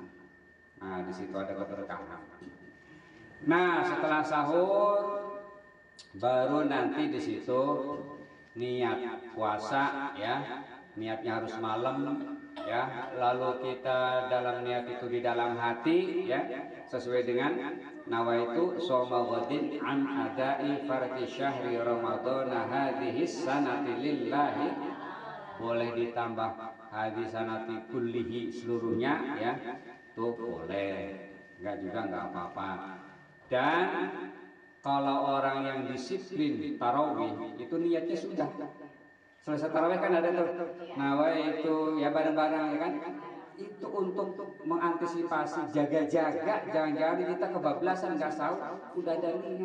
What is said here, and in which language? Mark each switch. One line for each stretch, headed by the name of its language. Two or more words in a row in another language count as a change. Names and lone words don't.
Indonesian: Nah di situ ada keberkahan. Nah setelah sahur baru nanti di situ niat puasa, ya, niatnya harus malam, ya. Lalu kita dalam niat itu di dalam hati, ya, sesuai dengan
Arabic: نويت صوم غد عن أداء فرض شهر رمضان هذه السنة لله,
Indonesian: boleh ditambah
Arabic: هذه السنة كلها
Indonesian: seluruhnya, ya, tuh boleh. enggak juga enggak apa-apa. Dan kalau orang yang disiplin tarawih itu niatnya sudah selesai tarawih kan ada tuh nawai itu ya bareng-bareng ya kan, itu untuk mengantisipasi jaga-jaga jangan-jangan kita kebablasan nggak tahu udah ada niat.